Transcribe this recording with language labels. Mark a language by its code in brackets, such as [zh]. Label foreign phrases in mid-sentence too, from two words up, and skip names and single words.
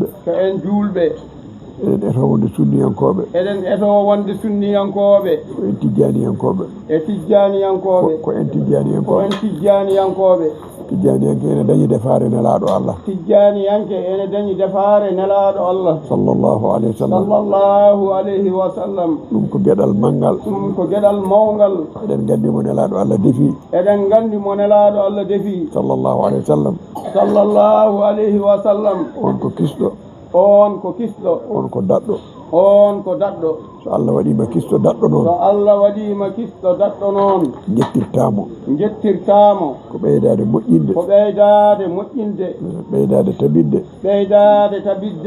[ff] ko en julɓe eɗen eto wonde sunniyankoɓe eɗen eto wonde sunniyankoɓe ko en tijjaniyankoɓe e tijjaniyankoɓe ko en ko tijjaniyankoɓe en tijjaniyankoɓe tijjaniyanke ene dañi defare nelaɗo Allah tijjaniyanke ene dañi defare nelaɗo Allah [ar] صلى الله عليه وسلم صلى الله عليه وسلم [ff] ɗum ko gueɗal manggal ɗum ko gueɗal mawgal eɗen gandi mo nelaɗo Allah defi eɗen gandi mo nelaɗo Allah defi [ar] صلى الله عليه وسلم صلى الله عليه وسلم [ff] on ko kisɗo on ko kisɗo on ko daɗɗo on ko daɗɗo so Allah waɗima kisɗo daɗɗo so noon Allah waɗima kisɗo daɗɗo noon jettirtamo jettirtamo ko ɓeydade moƴƴinde ko ɓeydade moƴƴinde ɓeydade tabidde ɓeydade tabidde